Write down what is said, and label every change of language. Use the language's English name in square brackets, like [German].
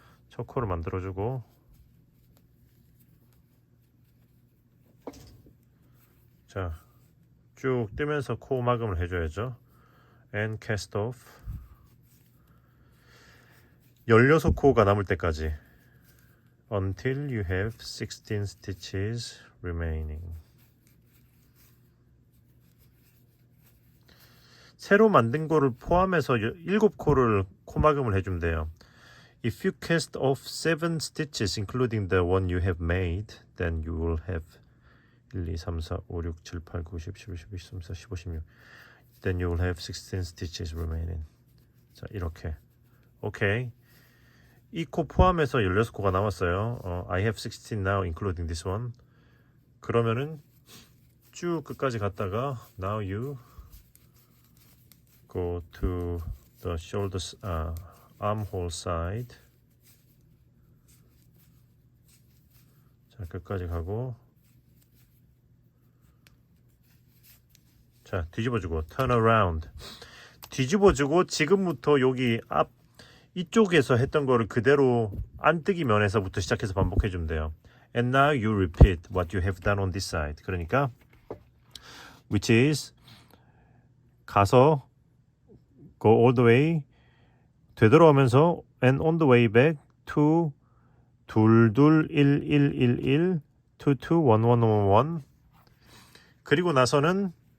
[Korean] 첫 코를 만들어주고 자, 쭉 뜨면서 코 마감을 해줘야죠. [English] And cast off [Korean] 16코가 남을 때까지 [English] until you have 16 stitches remaining. [Korean] 새로 만든 거를 포함해서 7코를 코막음을 해주면 돼요. [English] If you cast off 7 stitches including the one you have made, then you will have 1, 2, 3, 4, 5, 6, 7, 8, 9, 10, 11, 12, 13, 14, 15, 16 Then you will have 16 stitches remaining. [Korean] 자, 이렇게 오케이. 이 코 포함해서 16코가 남았어요. [English] I have 16 now including this one. [Korean] 그러면은 쭉 끝까지 갔다가 [English] Now you go to the shoulders, armhole side. [Korean] 자, 끝까지 가고 자, 뒤집어주고 [English] turn around. [Korean] 뒤집어주고 지금부터 여기 앞 이쪽에서 했던 거를 그대로 안뜨기 면에서부터 시작해서 반복해주면 돼요. [English] And now you repeat what you have done on this side. [Korean] 그러니까 [English] which is [Korean] 가서 [English] go all the way [Korean] 되돌아오면서 [English] and on the way back to 221111 to 21111 [Korean] 그리고 나서는